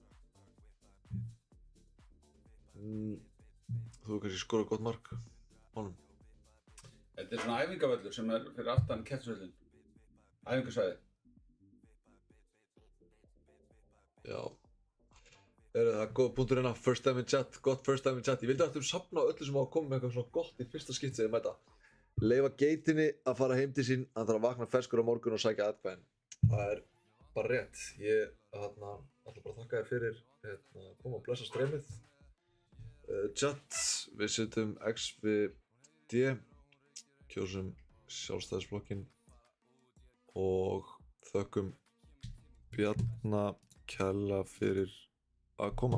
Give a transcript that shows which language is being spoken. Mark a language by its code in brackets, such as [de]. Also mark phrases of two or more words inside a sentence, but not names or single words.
[is] Þú hefur kannski skorað gott mark honum. Þetta svona æfingavöllur sem fyrir aftan Keflavíkurvöllinn. Æfingasvæði. Já. Það er góð punktur hérna, [en] first time in chat, gott first time in chat. [is] Ég vildi að þú safna öllu sem á að koma með eitthvað svona gott í fyrsta skipti sem þið mæta. Leyfa geitinni að fara heim til sín, hann þarf að vakna ferskur á morgun og sækja atkvæðin. Það er bara rétt. Ég ætla bara að þakka þér fyrir koma og blessa streymið. Chat, við setjum XVD, kjósum Sjálfstæðisflokkinn og þökkum Bjarna kærlega fyrir að koma.